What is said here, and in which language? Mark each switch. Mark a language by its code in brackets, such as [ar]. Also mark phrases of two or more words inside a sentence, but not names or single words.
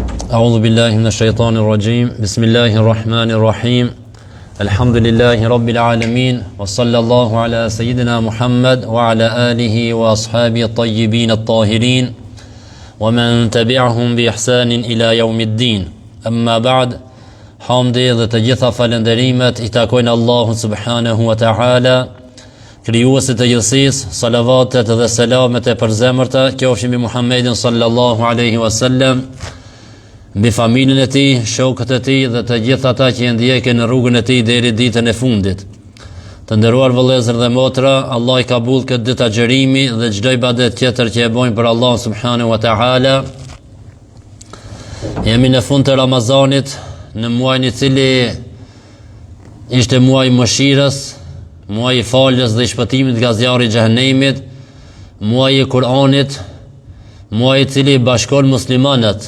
[ar] أعوذ بالله من الشيطان الرجيم بسم الله الرحمن الرحيم الحمد لله رب العالمين وصلى الله على سيدنا محمد وعلى آله وأصحابه الطيبين الطاهرين ومن تبعهم بإحسان إلى يوم الدين أما بعد [sq] hamdi dhe të gjitha falenderimet I takojnë Allahun [ar] سبحانه وتعالى, [sq] krijuesit të gjithësisë, salavatet dhe selamet e përzemërta qofshin mbi Muhammedin [ar] صلى الله عليه وسلم, [sq] mbi familjen e tij, shokët e tij dhe të gjithë ata që ndjekin në rrugën e tij deri ditën e fundit. Të nderuar vëllezër dhe motra, Allah I ka mbull këtë ditë agjërimi dhe çdo ibadet tjetër që e bojnë për Allah [ar] سبحانه وتعالى. [sq] Jemi në fund të Ramazanit, në muajin I cili ishte muaj I mëshirës, muaj I faljes dhe I shpëtimit nga zjarri I xhehenemit, muaj I Kur'anit, muaj I cili bashkon muslimanët.